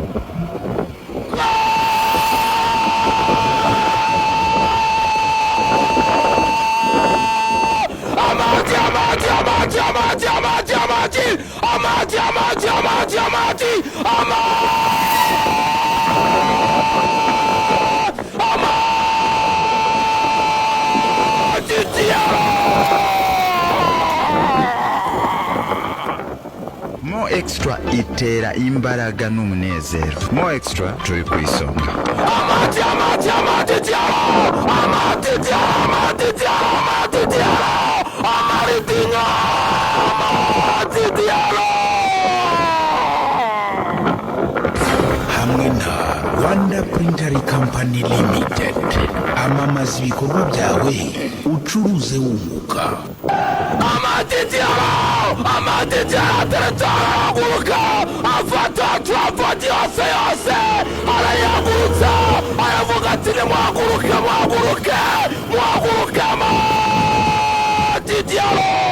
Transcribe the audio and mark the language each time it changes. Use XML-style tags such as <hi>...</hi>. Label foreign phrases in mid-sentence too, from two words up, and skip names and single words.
<rw>Amady, Amady, Amady, Amady, Amady, Amady, Amady, Amady, Amady, Amady, Amady Diallo. Mo Extra itera imbaraga n'umunezero. Mo Extra turi ku isonga. Amady, Amady, Amady Diallo, Amady Diallo, Amady Diallo, Amady Diallo, Amady Diallo, Amady Diallo. Hamwe na Rwanda Printing Company Limited. Amamaza ibikorwa byawe ucuruze wunguka. Amady Diallo, Amady Diallo ataraguruka, afata Trafford yose yose, arayagurutsa, aravuga ati nimuhaguruke, muhaguruke, muhaguruke Amady Diallo.</rw>